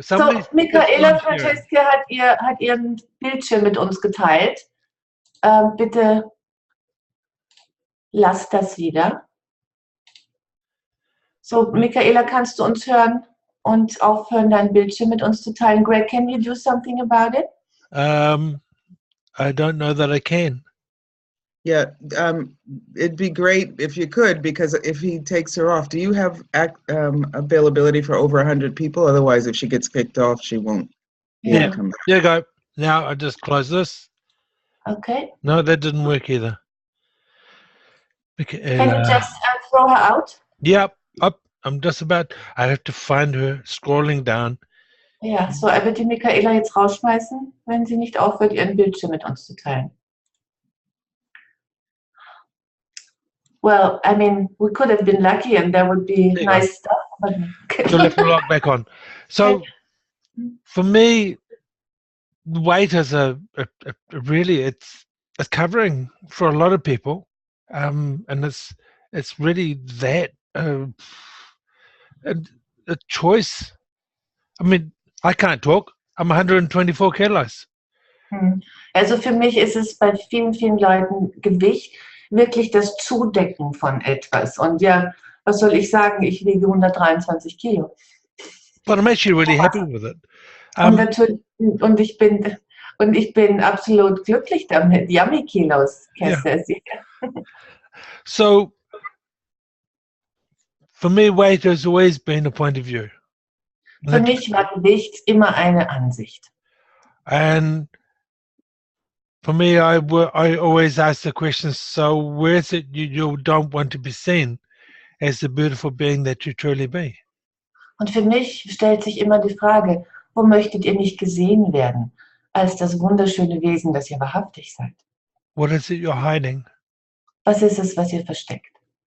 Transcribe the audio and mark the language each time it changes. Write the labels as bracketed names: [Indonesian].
[German] So, Michaela Francesca hat ihren Bildschirm mit uns geteilt. Bitte lass das wieder. So, Michaela, kannst du uns hören und aufhören, dein Bildschirm mit uns zu teilen? Greg, can you do something about it? [English] I don't know that I can. Yeah, it'd be great if you could, because if he takes her off, do you have availability for over 100 people? Otherwise, if she gets kicked off, she won't be able to come back. There you go. Now I just close this. Okay. No, that didn't work either. Can you just throw her out? Yep, up. I'm just about. I have to find her scrolling down. [German] Ja, so er wird die Michaela jetzt rausschmeißen, wenn sie nicht aufhört, ihren Bildschirm mit uns zu teilen. [English] Well, I mean, we could have been lucky and there would be nice stuff. But so let's log back on. So for me, weight is a really it's covering for a lot of people, and it's really that a choice. I mean, I can't talk. I'm 124 kilos. [German] Also für mich ist es bei vielen, vielen Leuten Gewicht wirklich das Zudecken von etwas. Und ja, was soll ich sagen? Ich wiege 123 Kilo. [English] But I'm actually really happy with it. [German] Und natürlich, und ich bin absolut glücklich damit. [English] Yummy Kilos, Kass. Yeah. So, for me, weight has always been a point of view. [German] Für mich war Gewicht immer eine Ansicht. [English] And for me, I always ask the question, so where is it you don't want to be seen as the beautiful being that you truly be? [German] Und für mich stellt sich immer die Frage, wo möchtet ihr nicht gesehen werden, als das wunderschöne Wesen, das ihr wahrhaftig seid? [English] What is it you're hiding? [German] Was ist es, was ihr versteckt?